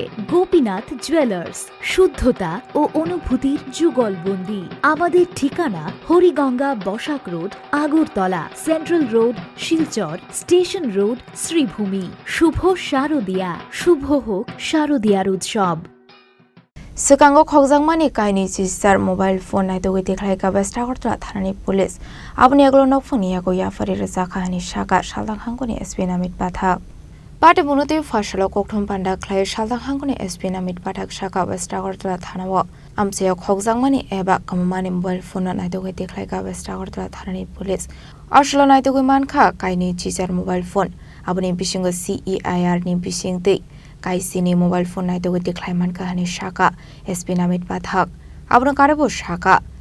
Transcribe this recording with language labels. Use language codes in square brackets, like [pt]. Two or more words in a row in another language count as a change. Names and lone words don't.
[bn] গোপীনাথ জুয়েলার্স, শুদ্ধতা ও অনুভূতির যুগলবন্দি। আমাদের ঠিকানা হরিগঙ্গা বসাক রোড, আগরতলা, সেন্ট্রাল রোড, শিলচর, স্টেশন রোড, শ্রীভূমি। শুভ শারদিয়া, শুভ হোক শারদিয়ার উৎসব। [trp] Sekango khokjangmani kaini chisar [en] mobile phone [trp] naitogui dekhlaika West Agartala thanani police aboni aglo nokphoni yago yafari reja kahani shaka saldang hangoni SP namit pathak pate bunoti fasalo kokthom panda khlai saldang hangoni SP namit pathak shaka West Agartala thanao amcheo khokjangmani eba kamani [en] mobile phone [trp] naitogui dekhlaika West Agartala thanani police aslo naitogui mankha kaini chisar [en] mobile phone [trp] aboni bisingo CEIR ni bisingte kaisini [en] mobile phone [trp] naitogui dekhlaiman kahani shaka SP namit pathak abno karabo shaka